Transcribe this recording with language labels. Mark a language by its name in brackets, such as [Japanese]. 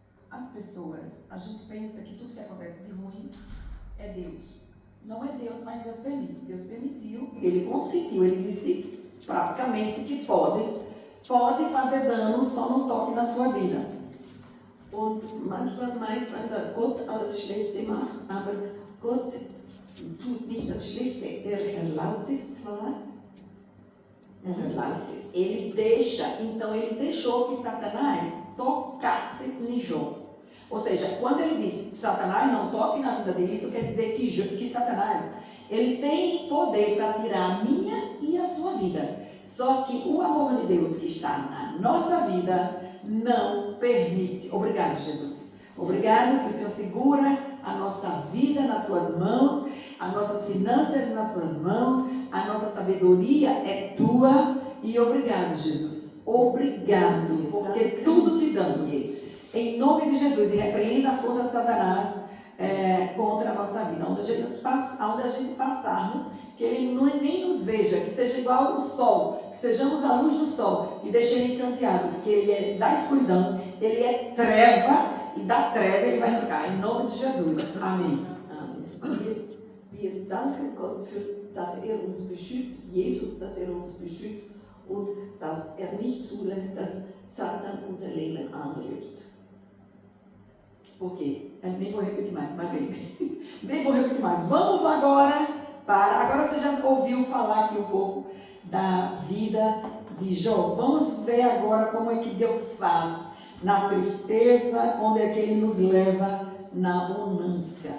[Portuguese] As pessoas, a gente pensa que tudo que acontece de ruim é Deus. Não é Deus, mas Deus permite. Deus permitiu, ele consentiu, ele disse praticamente que pode fazer dano, só não toque na sua vida. [German] Und manchmal meint man, dass Gott alles Schlechte macht, aber Gott tut nicht das Schlechte. Erlaubt es zwar, erlaubt es. [Portuguese] Ele deixou que Satanás tocasse em Jó. Ou seja, quando ele disse Satanás não toque na vida dele, isso quer dizer que Satanás, ele tem poder para tirar a minha e a sua vida. Só que o amor de Deus que está na nossa vida não permite. Obrigado, Jesus. Obrigado que o Senhor segura a nossa vida nas tuas mãos, as nossas finanças nas tuas mãos, a nossa sabedoria é tua. E obrigado, Jesus. Obrigado, porque tudo te damos. Em nome de Jesus, e repreenda a força de Satanás contra a nossa vida. Onde a gente passarmos, que ele nem nos veja, que seja igual o sol, que sejamos a luz do sol, e deixe ele encanteado, porque ele é da escuridão, ele é treva, e da treva ele vai ficar. Em nome de Jesus. Amém. [German] Wir danken Gott, dass uns beschützt, Jesus, dass uns beschützt und dass nicht zulässt, dass Satan unser Leben anrührt. [Portuguese] Por quê? Eu nem vou repetir mais, mas vem. Nem vou repetir mais. Vamos agora para... Agora você já ouviu falar aqui um pouco da vida de Jó. Vamos ver agora como é que Deus faz na tristeza, onde é que Ele nos leva na abundância.